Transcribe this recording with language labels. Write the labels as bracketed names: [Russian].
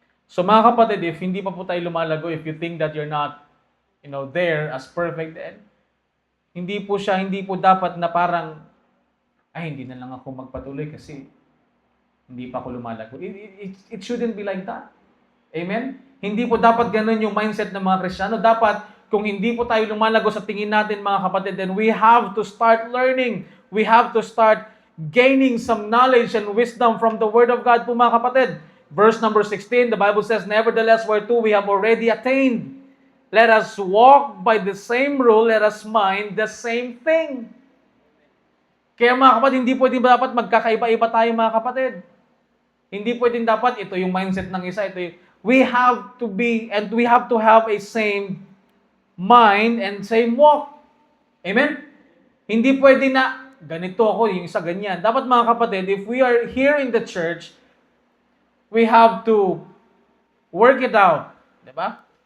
[Filipino] So mga kapatid, if hindi pa po tayo lumalago, [English] if you think that you're not, there as perfect, [Filipino] then hindi po dapat na parang, hindi na lang ako magpatuloy kasi hindi pa ako lumalago. [English] It shouldn't be like that. Amen? [Filipino] Hindi po dapat ganun yung mindset ng mga Kristiyano. Dapat, kung hindi po tayo lumalago sa tingin natin mga kapatid, [English] then we have to start learning. We have to start gaining some knowledge and wisdom from the Word of God [Filipino] po mga kapatid. [English] Verse number 16, the Bible says, nevertheless, whereto we have already attained, let us walk by the same rule, let us mind the same thing. [Filipino] Kaya mga kapatid, hindi pwedeng dapat magkakaiba-iba tayo mga kapatid. Hindi pwedeng dapat ito yung mindset ng isa, [English] we have to be and we have to have a same mind and same walk. Amen? [Filipino] Hindi pwede na ganito ako, yung isa ganyan. Dapat mga kapatid, [English] if we are here in the church, we have to work it out. [Filipino] Diba?